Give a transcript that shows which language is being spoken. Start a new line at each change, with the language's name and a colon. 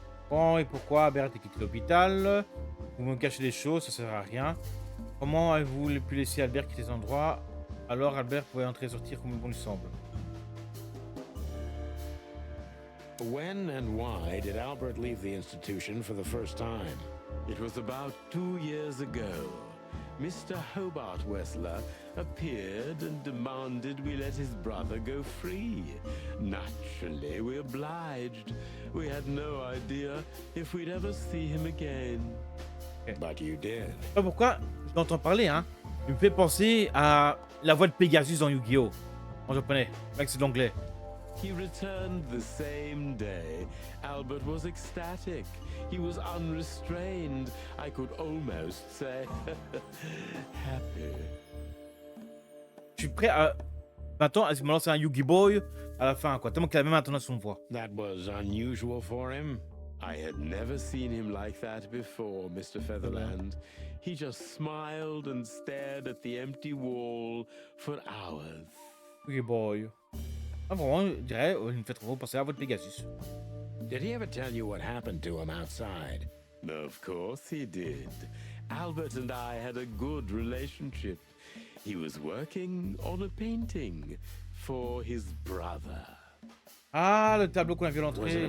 French: Quand et pourquoi Albert a quitté l'hôpital? Vous me cachez des choses, ça sert à rien. Comment avez-vous pu laisser Albert quitter cet endroit? Alors Albert pouvait entrer et sortir comme bon lui semble.
English: When and why did Albert leave the institution for the first time? It was about 2 years ago. Mr. Hobart Wessler appeared and demanded we let his brother go free. Naturally, we obliged. We had no idea if we'd ever see him again. But you did.
French: Je sais pas pourquoi je l'entends parler, hein. Il me fait penser à la voix de Pegasus dans Yu-Gi-Oh! En japonais. Mec, c'est de l'anglais.
English: He returned the same day. Albert was ecstatic. He was unrestrained. I could almost say happy.
French: Je suis prêt à. Maintenant, à me lancer un Yugi Boy à la fin, quoi. Tellement qu'il a la même intonation de voix.
English: That was unusual for him. I had never seen him like that before, Mr. Featherland. He just smiled and stared at the empty wall for hours. Yugi Boy.
French: Ah, vraiment, je dirais, il me fait trop penser à la voix de Pegasus.
English: Did he ever tell you what happened to him outside? Of course he did. Albert and I had a good relationship. He was working on a painting for his brother.
French: Ah, le tableau qu'on a vu à
English: Was it
French: l'entrée.